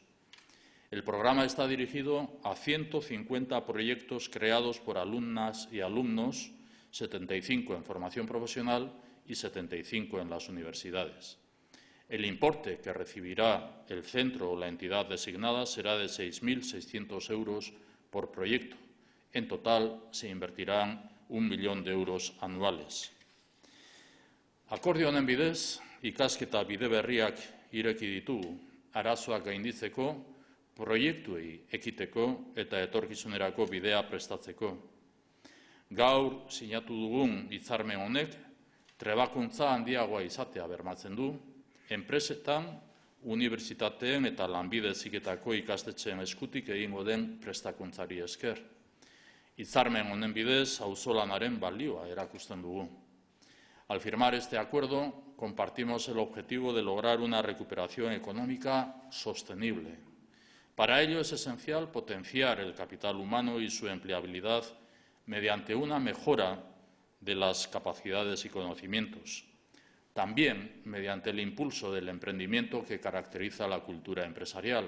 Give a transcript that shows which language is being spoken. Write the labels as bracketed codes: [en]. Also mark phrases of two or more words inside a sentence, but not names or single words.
[es] El programa está dirigido a 150 proyectos creados por alumnas y alumnos 75 en formación profesional y 75 en las universidades. El importe que recibirá el centro o la entidad designada será de 6.600 euros por proyecto. En total, se invertirán 1 millón de euros anuales. [eu] Akordio honen bidez, ikasketa bide berriak ireki ditugu, arazoak gainditzeko, proiektuei ekiteko eta etorkizunerako bidea prestatzeko. Gaur sinatu dugun hitzarmen honek trebakuntza handiagoa izatea bermatzen du, enpresetan, unibertsitateen eta lanbide heziketako ikastetxeen eskutik egingo den prestakuntzari esker. Hitzarmen honen bidez auzolanaren balioa erakusten dugu. [es] Al firmar este acuerdo, compartimos el objetivo de lograr una recuperación económica sostenible. Para ello es esencial potenciar el capital humano y su empleabilidad mediante una mejora de las capacidades y conocimientos, también mediante el impulso del emprendimiento que caracteriza la cultura empresarial.